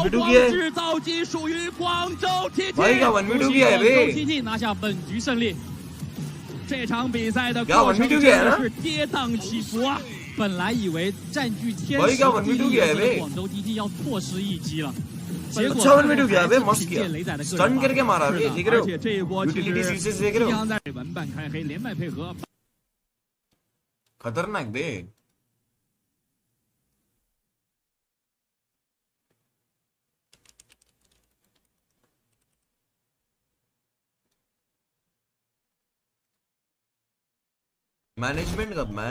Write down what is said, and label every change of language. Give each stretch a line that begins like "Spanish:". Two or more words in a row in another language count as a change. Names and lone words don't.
Chinese: 制造机属于广州 TT，恭喜广州 TT 拿下本局胜利。这场比赛的过程真的是跌宕起伏啊！本来以为占据天时地利的广州 TT 要错失一击了。结果
Hindi: मस्त किया स्टन करके मारा अभी देख रहे हो
English: utility success
Hindi: देख रहे हो खतरनाक बे मैनेजमेंट कब मैन